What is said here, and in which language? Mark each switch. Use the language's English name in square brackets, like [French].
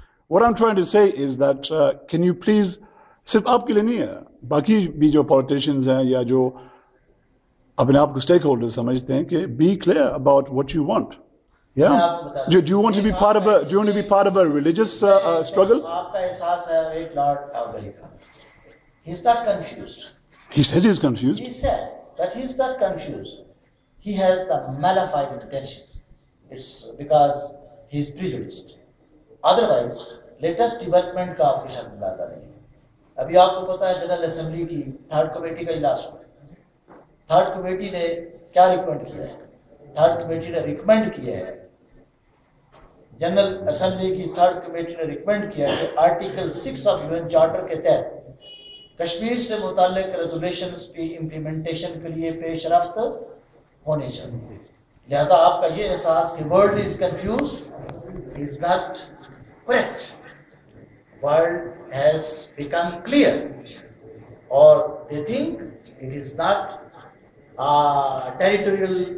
[English] what I'm trying to say is that can you please، [Urdu] صرف آپ کے لیے نہیں ہے، باقی بھی جو پولیٹیشینز ہیں یا جو اپنے آپ کو اسٹیک ہولڈر سمجھتے ہیں، کہ [English] be clear about what you want۔ Do you want to be part of a religious struggle؟ [Urdu] آپ کا احساس ہے ایک لارڈ ایوبری کا، [English] he is not confused. He says he is confused. He said that he is not confused. He has the malified intentions. It's because he is prejudiced. Otherwise, latest development [Urdu] کا آپ کو شاید اندازہ نہیں ہے۔ ابھی آپ کو پتا ہے جنرل اسمبلی کی 3rd کمیٹی کا اجلاس ہوا ہے۔ 3rd کمیٹی نے کیا ریکمینڈ کیا ہے؟ 3rd کمیٹی نے ریکمینڈ کیا ہے، جنرل اسمبلی کی 3rd کمیٹی نے ریکمینڈ کیا ہے کہ آرٹیکل 6 آف UN چارٹر کے تحت کشمیر سے متعلق ریزولیشنز کی امپلیمنٹیشن کے لیے پیش رفت ہونی چاہیے۔ لہذا آپ کا یہ احساس کہ [English] World is confused is not correct. World has become clear, [Urdu] اور [English] they think it is not a territorial